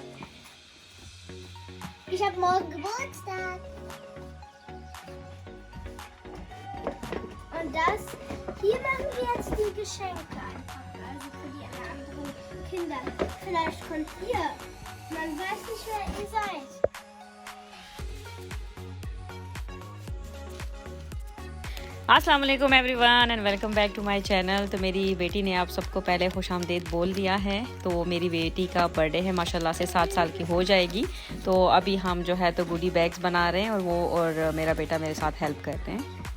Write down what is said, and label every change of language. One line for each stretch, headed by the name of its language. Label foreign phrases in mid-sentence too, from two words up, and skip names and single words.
German: Ich habe morgen Geburtstag. Und hier machen wir jetzt die Geschenke einfach. Also für die anderen Kinder. Vielleicht kommt ihr. Man weiß nicht, wer ihr seid.
Arabic: السلام عليكم
English: everyone and welcome back to my channel.
Hindi: तो मेरी बेटी ने आप सबको पहले खुशामदीद बोल दिया है। तो मेरी बेटी का बर्थडे है, माशाल्लाह से 7 साल की हो जाएगी। तो अभी हम जो है तो
English: goodie bags
Hindi: बना रहे हैं और वो और मेरा बेटा मेरे साथ हेल्प करते हैं।